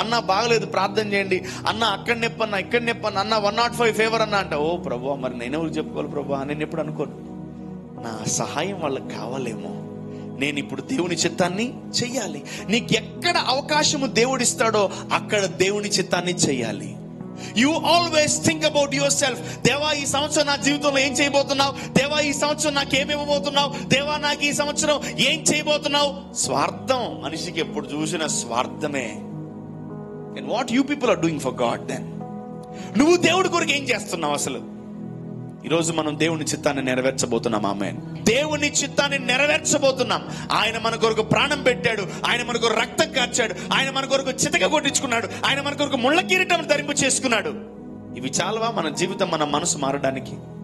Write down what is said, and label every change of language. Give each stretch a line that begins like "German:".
Telugu: అన్న బాగలేదు, ప్రార్థన చేయండి. అన్న అక్కడ నెప్పన్నా, ఇక్కడ నెప్పన్నా, అన్న 105 ఫేవర్ అన్న అంట. ఓ ప్రభు, మరి నేనెవరు చెప్పుకోవాలి ప్రభు? నేను ఎప్పుడు అనుకోను, నా సహాయం వాళ్ళకి కావాలేమో, నేను ఇప్పుడు దేవుని చిత్తాన్ని చెయ్యాలి. నీకు ఎక్కడ అవకాశము దేవుడిస్తాడో అక్కడ దేవుని చిత్తాన్ని చెయ్యాలి.
English: You always think about yourself.
Telugu: దేవా, ఈ సంవత్సరం నా జీవితంలో ఏం చేయబోతున్నావు? దేవా, ఈ సంవత్సరం నాకు ఏమేమబోతున్నావు? దేవా, నాకు ఈ సంవత్సరం ఏం చేయబోతున్నావు? స్వార్థం, మనిషికి ఎప్పుడు చూసినా స్వార్థమే.
English: And what you people are doing for God then?
Telugu: నువ్వు దేవుడి కొరకు ఏం చేస్తున్నావు అసలు? ఈరోజు మనం దేవుని చిత్తాన్ని నెరవేర్చబోతున్నాం. ఆమేన్. దేవుని చిత్తాన్ని నెరవేర్చబోతున్నాం. ఆయన మన కొరకు ప్రాణం పెట్టాడు, ఆయన మన కొరకు రక్తం కార్చాడు, ఆయన మన కొరకు చితక కొట్టించుకున్నాడు, ఆయన మన కొరకు ముళ్ళ కిరీటం ధరింపు చేసుకున్నాడు. ఇవి చాలవా మన జీవితం, మన మనసు మారడానికి?